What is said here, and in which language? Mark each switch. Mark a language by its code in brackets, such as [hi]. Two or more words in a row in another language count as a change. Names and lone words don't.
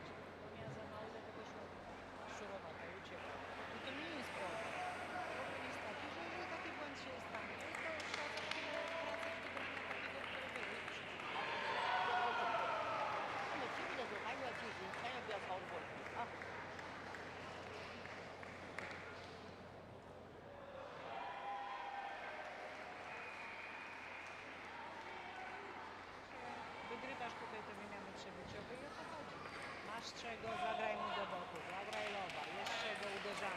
[pl] Bo miała za mało, dlatego szurowata i uciekła. I to nie jest problem. Problem jest taki, że jeżeli taki błąd się stanie, to trzeba za chwilę wracać do grania takiego, które było. [zh] 那么局部的时候还是要进行，千万不要超过啊。 [pl] Wygrywasz tutaj te wymiany przebiciowe i o to chodzi. Masz czego, zagraj mu do boku, zagraj lowa, jest czego, uderzamy.